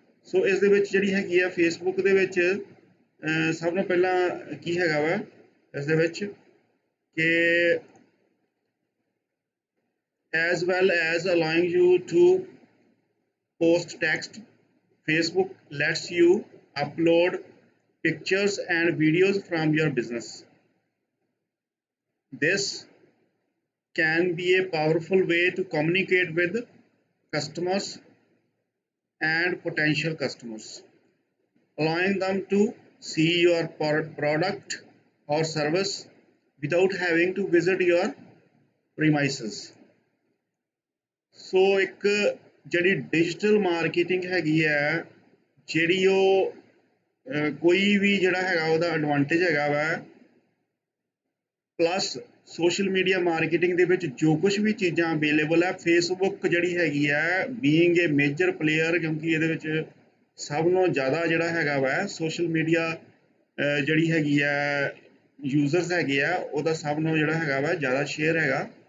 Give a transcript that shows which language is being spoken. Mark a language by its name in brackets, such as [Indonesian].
[Punjabi] ਸੋ ਇਸ ਦੇ ਵਿੱਚ ਹੈਗੀ ਆ ਫੇਸਬੁੱਕ ਦੇ ਵਿੱਚ ਸਭ ਤੋਂ ਪਹਿਲਾਂ ਕੀ ਹੈਗਾ ਵਾ ਇਸ ਦੇ ਵਿੱਚ ਕਿ [English] as well as allowing you to post text, Facebook lets you upload pictures and videos from your business. This can be a powerful way to communicate with customers and potential customers, allowing them to see your product or service without having to visit your premises. [Punjabi] ਸੋ ਇੱਕ digital marketing ਹੈਗੀ ਹੈ ਉਹ ਕੋਈ ਵੀ ਹੈਗਾ ਉਹਦਾ advantage ਹੈਗਾ ਵਾ, plus social media marketing ਦੇ ਵਿੱਚ ਜੋ ਕੁਝ ਵੀ ਚੀਜ਼ਾਂ ਅਵੇਲੇਬਲ ਹੈ ਫੇਸਬੁੱਕ ਹੈਗੀ ਹੈ ਬੀਇੰਗ ਏ ਮੇਜਰ ਪਲੇਅਰ, ਕਿਉਂਕਿ ਇਹਦੇ ਵਿੱਚ ਸਭ ਨਾਲੋਂ ਜ਼ਿਆਦਾ ਹੈਗਾ ਵਾ ਸੋਸ਼ਲ ਮੀਡੀਆ ਹੈਗੀ ਆ ਯੂਜ਼ਰਸ ਹੈਗੇ ਆ ਉਹਦਾ ਸਭ ਨਾਲੋਂ ਹੈਗਾ ਵਾ ਜ਼ਿਆਦਾ ਸ਼ੇਅਰ ਹੈਗਾ।